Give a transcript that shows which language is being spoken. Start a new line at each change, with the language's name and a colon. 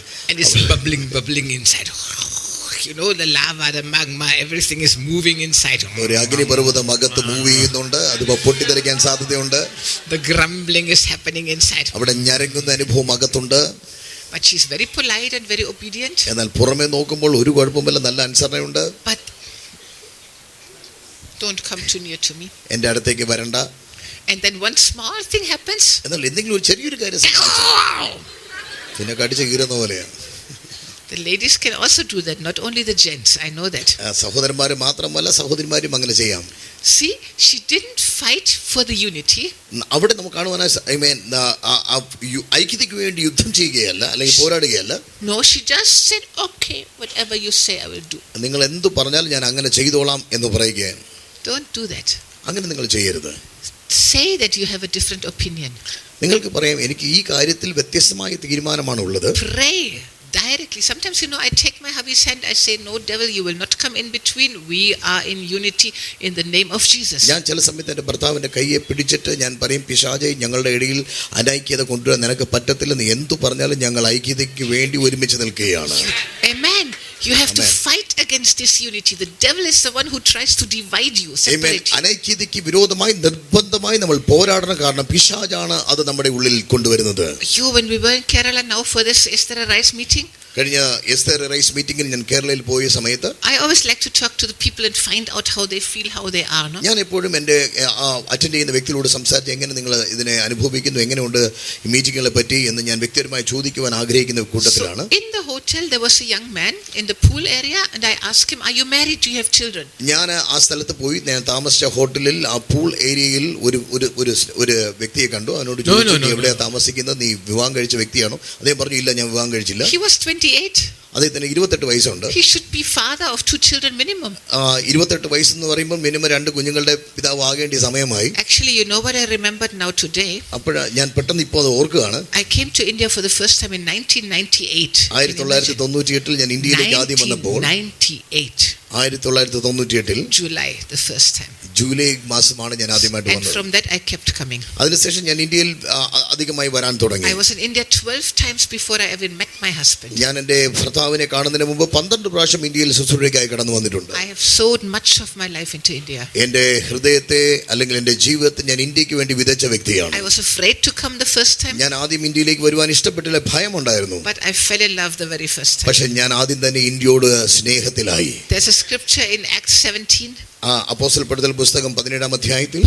English: And it's bubbling inside. You know, the lava, the magma, everything is moving inside.
Malayalam: ഒരു അഗ്നിപർവ്വതം അകത്ത് move ചെയ്യുന്നുണ്ട്, അത് പൊട്ടിത്തെറിക്കാൻ സാധ്യതയുണ്ട്.
English: The grumbling is happening inside.
Malayalam: അവിടെ ഞരങ്ങുന്ന അനുഭവം അകത്തുണ്ട്.
English: But she's very polite and very obedient.
Malayalam: എന്നാൽ പുറമേ നോക്കുമ്പോൾ ഒരു കുഴപ്പമില്ല, നല്ല അനുസരണയുണ്ട്.
English: But don't come too near to me.
Malayalam: എൻ്റെ അടുത്തേക്ക് വരണ്ട.
English: And then one small thing happens.
Malayalam: എന്നാൽ എന്തെങ്കിലും ഒരു ചെറിയൊരു കാര്യം സംഭവിച്ചു പിന്നെ കടിച്ച് കീറുന്ന പോലെയാണ്.
English: The ladies can also do that, not only the gents. I know that.
Malayalam: സഹോദരന്മാർ മാത്രമല്ല സഹോദരിമാരും അങ്ങനെ ചെയ്യാം.
English: See, she didn't fight for the unity.
Malayalam: അവിടെ നമുക്ക് കാണുവാനായി ഐക്യതയ്ക്ക് വേണ്ടി യുദ്ധം ചെയ്യുകയല്ല, അല്ലെങ്കിൽ പോരാടുകയല്ല.
English: No, she just said, okay, whatever you say I will do.
Malayalam: നിങ്ങൾ എന്ത് പറഞ്ഞാലും ഞാൻ അങ്ങനെ ചെയ്തോളാം എന്ന് പറയുകയാണ്.
English: Don't do that.
Malayalam: അങ്ങനെ നിങ്ങൾ ചെയ്യരുത്.
English: Say that you have a different opinion.
Malayalam: നിങ്ങൾക്ക് പറയാം, എനിക്ക് ഈ കാര്യത്തിൽ വ്യത്യസ്തമായ തീരുമാനമാണ് ഉള്ളത്.
English: Pray directly. Sometimes, you know, I take my hubby's hand, I say, no devil, you will not come in between. We are in unity in the name of Jesus.
Malayalam: ഞാൻ ചില സമയത്ത് എൻ്റെ ഭർത്താവിൻ്റെ കയ്യെ പിടിച്ചിട്ട് ഞാൻ പറയും, പിശാചേ, ഞങ്ങളുടെ ഇടയിൽ അനൈക്യത കൊണ്ടുവരാൻ നിനക്ക് പറ്റത്തില്ലെന്ന് എന്തു പറഞ്ഞാലും ഞങ്ങൾ ഐക്യതയ്ക്ക് വേണ്ടി ഒരുമിച്ച് നിൽക്കുകയാണ്.
English: Amen. You have to fight against disunity. The devil is the one who tries to divide you, separate you.
Malayalam: അനൈക്യതയ്ക്ക് വിരോധമായി നിർബന്ധമായി നമ്മൾ പോരാടണം. കാരണം പിശാചാണ് അത് നമ്മുടെ ഉള്ളിൽ കൊണ്ടുവരുന്നത്.
English: When we were in Kerala now for this Esther Rice meeting,
Malayalam: കഴിഞ്ഞ എസ്തർ റൈസ് മീറ്റിംഗിൽ ഞാൻ കേരളയിൽ പോയ സമയത്ത്
English: I always like to talk to the people and find out how they feel, how they are. No?
Malayalam: ഞാൻ എപ്പോഴും എൻ്റെ അറ്റൻഡ് ചെയ്യുന്ന വ്യക്തികളോട് സംസാരിച്ച് എങ്ങനെ നിങ്ങൾ ഇതിനെ അനുഭവിക്കുന്നു, എങ്ങനെയുണ്ട് ഈ മീറ്റിങ്ങുകളെ പറ്റി എന്ന് ഞാൻ വ്യക്തിപരമായി ചോദിക്കുവാൻ ആഗ്രഹിക്കുന്ന കൂട്ടത്തിലാണ്.
English: In the hotel there was a young man in the pool area and I asked him, are you married? Do you have children?
Malayalam: ഞാൻ ആ സ്ഥലത്ത് പോയി, ഞാൻ താമസിച്ച ഹോട്ടലിൽ ആ പൂൾ ഏരിയയിൽ ഒരു വ്യക്തിയെ കണ്ടു. അവനോട് ചോദിച്ചു, നീ എവിടെയാ താമസിക്കുന്നത്, നീ വിവാഹം കഴിച്ച വ്യക്തിയാണോ? അദ്ദേഹം പറഞ്ഞു, ഇല്ല, ഞാൻ വിവാഹം കഴിച്ചില്ല.
English: He was 28.
Malayalam: അദ്ദേഹത്തിന് 28 വയസ്സുണ്ട്.
English: He should be father of 2 children minimum.
Malayalam: 28 വയസ്സെന്ന് പറയുമ്പോൾ മിനിമം 2 കുഞ്ഞുങ്ങളുടെ പിതാവ് ആകേണ്ട സമയമായി.
English: Actually, you know what I remembered now today?
Malayalam: അപ്പോഴാ ഞാൻ പെട്ടെന്ന് ഇപ്പോൾ അത് ഓർക്കുകയാണ്.
English: I came to India for the first time in 1998.
Malayalam: 1998 ഞാൻ ഇന്ത്യയിലേക്ക് ആദ്യം വന്നപ്പോൾ 1998 1998
English: July, the first time.
Malayalam: July മാസമാണ് ഞാൻ ആദ്യമായിട്ട്
English: And
Malayalam: വന്നത്.
English: from that I kept coming.
Malayalam: അതിനുശേഷം ഞാൻ ഇന്ത്യയിൽ അധികമായി വരാൻ തുടങ്ങി.
English: I was in India 12 times before I even met my husband.
Malayalam: ഞാൻ എൻ്റെ ഭർത്താവിനെ കാണുന്നതിന് മുമ്പ് 12 പ്രാവശ്യം ഇന്ത്യയിൽ ശുശ്രൂഷയ്ക്കായി കടന്നു വന്നിട്ടുണ്ട്.
English: I have sowed much of my life into India.
Malayalam: എൻ്റെ ഹൃദയത്തെ അല്ലെങ്കിൽ എൻ്റെ ജീവിതത്തെ ഞാൻ ഇന്ത്യക്ക് വേണ്ടി വിതച്ച വ്യക്തിയാണ്.
English: I was afraid to come the first time.
Malayalam: ഞാൻ ആദ്യം ഇന്ത്യയിലേക്ക് വരുവാൻ ഇഷ്ടപ്പെട്ടില്ല, ഭയമുണ്ടായിരുന്നു.
English: But I fell in love the very first time.
Malayalam: പക്ഷെ ഞാൻ ആദ്യം തന്നെ ഇന്ത്യയോട് സ്നേഹത്തിലായി.
English: There's a scripture in Acts 17.
Malayalam: അപ്പോസ്തലപ്പെടുത്തൽ പുസ്തകം 17-ാം അധ്യായത്തിൽ